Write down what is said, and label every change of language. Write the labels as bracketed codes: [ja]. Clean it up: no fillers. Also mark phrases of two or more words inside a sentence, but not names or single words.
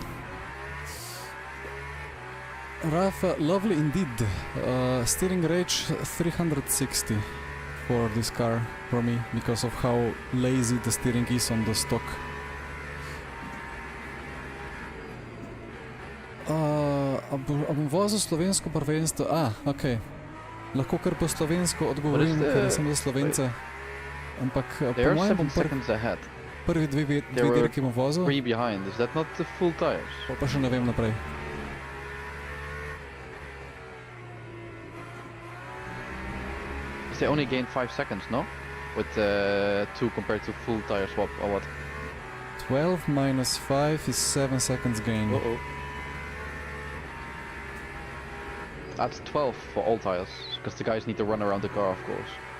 [en] Rafa, lovely indeed. Steering range 360 for this car for me because of how lazy the steering is on the stock. [sl] A bom vozil slovensko prvenstvo? Ok. Lahko kar po slovensko odgovorim, ker sem za Slovence. Ampak [en] They [sl] po [en] are [sl] mojem [en] 7 [sl] bom [en] seconds ahead. [sl] prvi dve [en] They were [sl] dirki bom vozil, [en] 3 behind. Is that not the full tires? [sl] pa še ne vem naprej. [en] They only gained 5 seconds, no? With 2 compared to full tire swap or what? 12 minus 5 is 7 seconds gain. Uh-oh. That's 12 for all tires, because the guys need to run around the car, of course.